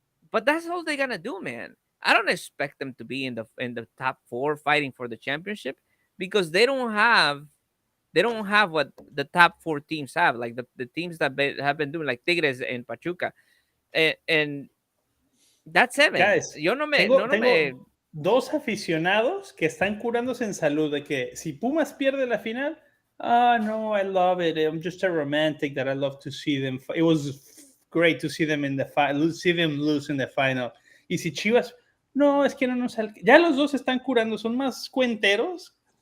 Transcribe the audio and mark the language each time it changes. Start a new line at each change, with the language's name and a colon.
English: But that's all they're gonna do, man. I don't expect them to be in the top 4 fighting for the championship, because they don't have what the top 4 teams have, like the teams that have been doing, like Tigres and Pachuca, and that's it, man. Guys,
Spanish: Yo no me, tengo 2 aficionados que están curándose en salud de que si Pumas pierde la final, no,
English: I love it. I'm just a romantic that I love to see them. It was great to see them in the final, see them lose in the final.
Spanish: Y si Chivas, no, es que no nos ya los 2 están curando, son más cuenteros.